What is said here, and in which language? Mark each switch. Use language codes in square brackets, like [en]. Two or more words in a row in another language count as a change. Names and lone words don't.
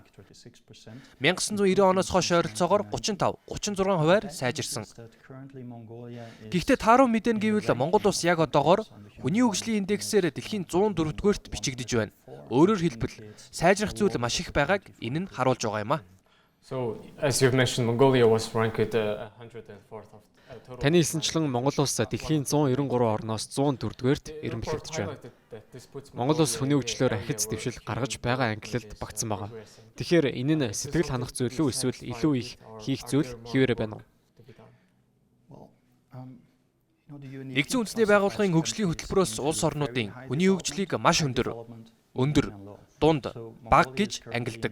[mn] 1990 оноос хойш ойролцоогоор 35-36%-аар сайжирсан. Гэхдээ тааруу мэдээ нь гэвэл Монгол улс яг одоогоор хүний хөгжлийн индексээр дэлхийн 104-р бичигдэж байна. Өөрөөр хэлбэл сайжрах зүйл маш их байгааг энэ нь харуулж байгаа юм а. [en] So as you've mentioned, Mongolia was ranked 104th of [mn] Таны хэлсэнчлэн Монгол улс дэлхийн 193 орноос 104-р эренбэлэгдэж байна. Монгол улс хүний хөгжлөөр ахиц дэвшил гаргаж байгаа ангилалд багтсан байгаа. Тэгэхээр энэ нь сэтгэл ханах зүйл үү эсвэл илүү их хийх зүйл хэвээрээ байна уу? Нэгдсэн үндэсний байгууллагын хөгжлийн хөтөлбөрөөс улс орнуудын хүний хөгжлийг маш өндөр, дунд, бага гэж ангилдаг.